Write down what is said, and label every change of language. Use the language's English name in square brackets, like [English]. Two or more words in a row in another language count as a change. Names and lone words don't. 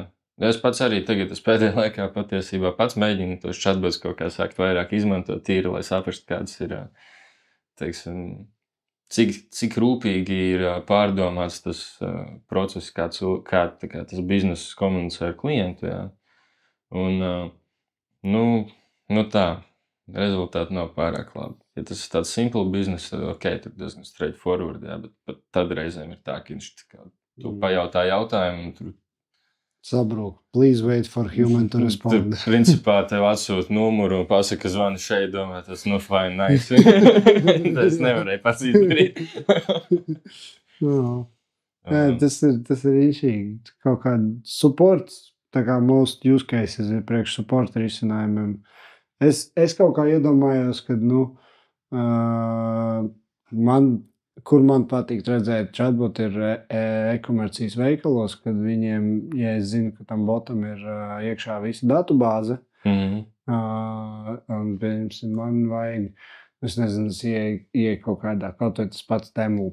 [Latvian] Es pats arī tagad, pēdējā laikā patiesībā pats mēģinu tos chatbots kaut kā sākt vairāk izmantot tīri, lai saprast, kādas ir, teiksim, cik rūpīgi ir pārdomāts tas process, kā tas bizness komunicē ar klientu, jā. Un, tā, rezultāti nav pārāk labi. Ja tas ir tāds [English] simple business, [Latvian] tad tur diezgan straightforward, jā, bet tad reizēm ir tā, ka viņš tu pajautā jautājumu un tur sabrūk. [English] Please wait for human to respond. [Latvian] Tur, principā, tev atsūt numuru un pasaka, zvani šeit, domā, tas [English] fine, nice. [Latvian] Tas nevarēja pats izdarīt. Tas ir īšīgi. Kaut kāda support, tā kā [English] most use cases [Latvian] ir priekš support risinājumiem. Es kaut kā iedomājos, ka, kur man patīk redzēt chatbot ir e-komercijas veikalos, kad viņiem, ja es zinu, ka tam botam ir iekšā visa datubāze, un, piemēram, man vajag, es nezinu, es ieeju kaut kādā, kaut vai tas pats Temu.